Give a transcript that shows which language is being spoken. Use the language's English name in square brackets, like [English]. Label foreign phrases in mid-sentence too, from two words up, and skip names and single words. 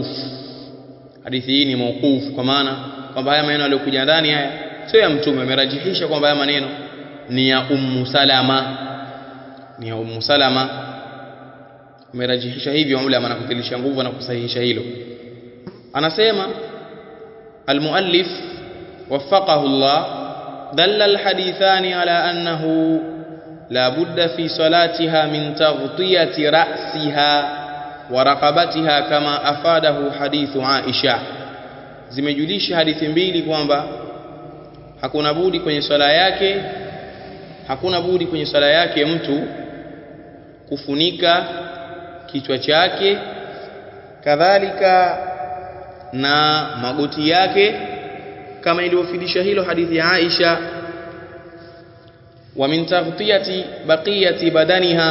[Swahili] Hadithi hii ni mauquf, kwa maana kwamba haya maneno yaliyokuja ndani haya sio ya mtume, amerajihisha kwamba haya maneno ni ya Ummu Salama, amerajihisha hivyo ulama na kutilisha nguvu na kusahihisha hilo. [Arabic] Anasema المؤلف وفقه الله دل الحديثان على أنه لا بد في صلاتها من تغطية رأسها ورقبتها كما أفاده حديث عائشة. [Swahili] zimejulisha hadithi mbili kwamba hakuna budi kwenye swala yake hakuna budi kwenye swala yake mtu kufunika kichwa chake, kadhalika na magoti yake, kama ilivyofundisha hilo hadithi ya Aisha, [Arabic] ومن تغطية بقية بدنها.